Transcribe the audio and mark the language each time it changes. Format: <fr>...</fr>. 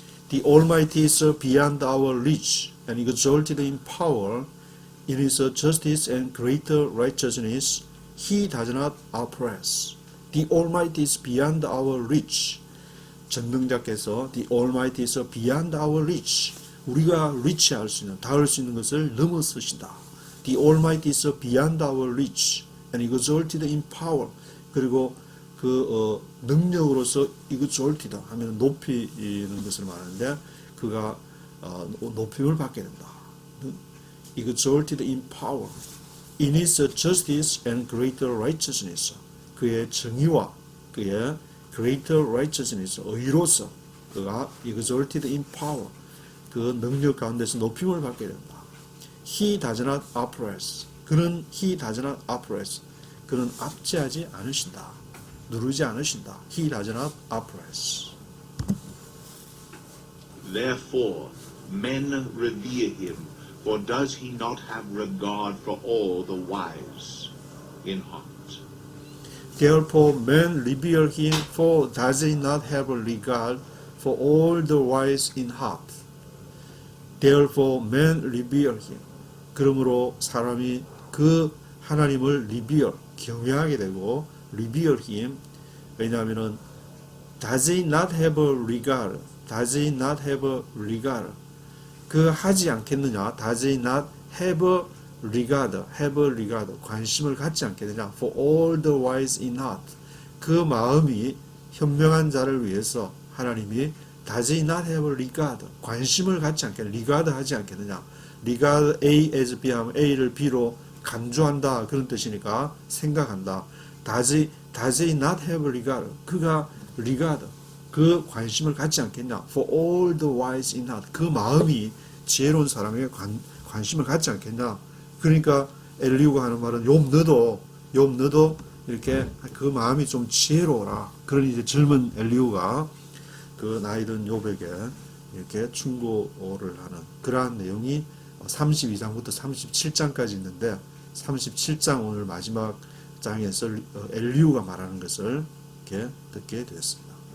<en>The Almighty is beyond our reach and exalted in power. In his justice and greater righteousness he does not oppress. The Almighty is beyond our reach.</en> <ko>전능자께서</ko> <en>The Almighty is beyond our reach.</en> <ko>우리가 reach할 수 있는, 닿을 수 있는 것을 넘어서신다.</ko> <en>The Almighty is beyond our reach and exalted in power.</en> <ko>그리고 그 능력으로서 exalted 하면 높이는 것을 말하는데 그가 높임을 받게 된다.</ko> <en>exalted in power. In his justice and greater righteousness.</en> <ko>그의 정의와 그의</ko> <en>greater righteousness,</en> <ko>의로서 그가</ko> <en>exalted in power,</en> <ko>그 능력 가운데서 높임을 받게 된다.</ko> <en>He does not oppress.</en> <ko>그는</ko> <en>he does not oppress.</en> <ko>그는 압제하지 않으신다. 누르지 않으신다.</ko> <en>He does not oppress. Therefore, men revere him, for does he not have regard for all the wise in heart? Therefore men revere him, for does he not have a regard for all the wise in heart? Therefore men revere him.</en> <ko>그러므로 사람이 그 하나님을 revere, 경외하게 되고</ko> <en>revere him.</en> <ko>왜냐하면은</ko> <en>does he not have a regard? Does he not have a regard?</en> <ko>그 하지 않겠느냐?</ko> <en>Does he not have a regard? Have a regard.</en> <ko>관심을 갖지 않겠느냐?</ko> <en>For all the wise in heart.</en> <ko>그 마음이 현명한 자를 위해서 하나님이</ko> <en>Does he not have a regard?</en> <ko>관심을 갖지 않겠느냐? regard 하지 않겠느냐?</ko> <en>regard A as B</en> <ko>하면 A를 B로 간주한다. 그런 뜻이니까 생각한다.</ko> <en>Does he not have a regard?</en> <ko>그가 regard. 그 관심을 갖지 않겠냐?</ko> <en>For all the wise in heart.</en> <ko>그 마음이 지혜로운 사람에게 관심을 갖지 않겠냐? 그러니까 엘리후가 하는 말은 욥 너도 이렇게 그 마음이 좀 지혜로워라. 그런 이제 젊은 엘리후가 그 나이든 욥에게 이렇게 충고를 하는 그러한 내용이 32장부터 37장까지 있는데 37장 오늘 마지막 장에서 엘리후가 말하는 것을 이렇게 듣게 되었습니다.</ko>